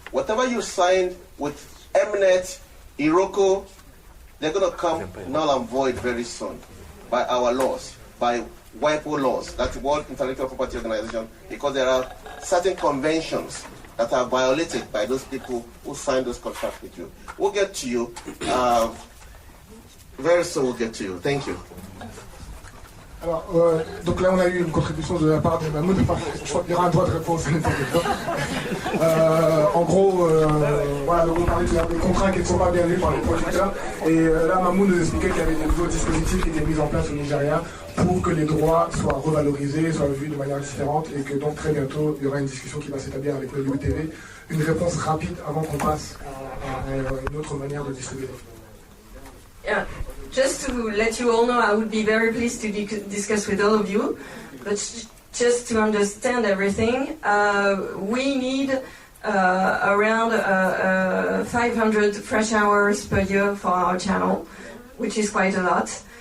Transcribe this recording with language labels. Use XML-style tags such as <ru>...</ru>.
<en>Whatever you signed with Mnet, Iroko, they're going to come null and void very soon by our laws, by WIPO laws, that's the World Intellectual Property Organization, because there are certain conventions that are violated by those people who signed those contracts with you. We'll get to you. Very soon we'll get to you. Thank you.</en> <fr>Alors, donc là on a eu une contribution de la part de Mahmoud, enfin, je crois qu'il y aura un droit de réponse à en gros, voilà, donc on parlait des contrats qui ne sont pas bien vus par les producteurs, et là Mahmoud nous expliquait qu'il y avait des nouveaux dispositifs qui étaient mis en place au Nigeria pour que les droits soient revalorisés, soient vus de manière différente, et que donc très bientôt il y aura une discussion qui va s'établir avec Nollywood TV, une réponse rapide avant qu'on passe à une autre manière de distribuer.</fr> <en>Yeah. Just to let you all know, I would be very pleased to discuss with all of you, but just to understand everything, we need around 500 fresh hours per year for our channel, which is quite a lot.</en>